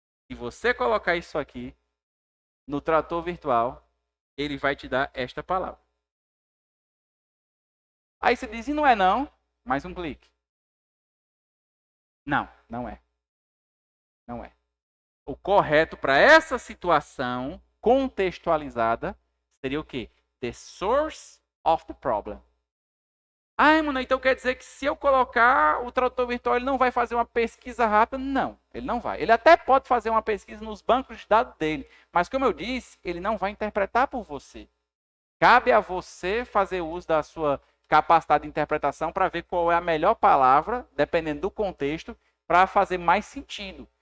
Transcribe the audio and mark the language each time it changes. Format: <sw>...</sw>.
<pt>Se você colocar isso aqui no tradutor virtual, ele vai te dar esta palavra. Aí você diz, e não é não? Mais um clique. Não, não é. Não é. O correto para essa situação contextualizada seria o quê?</pt> <en>The source of the problem.</en> <pt>Mano, então quer dizer que se eu colocar o tradutor virtual, ele não vai fazer uma pesquisa rápida? Não, ele não vai. Ele até pode fazer uma pesquisa nos bancos de dados dele, mas como eu disse, ele não vai interpretar por você. Cabe a você fazer uso da sua capacidade de interpretação para ver qual é a melhor palavra, dependendo do contexto, para fazer mais sentido.</pt>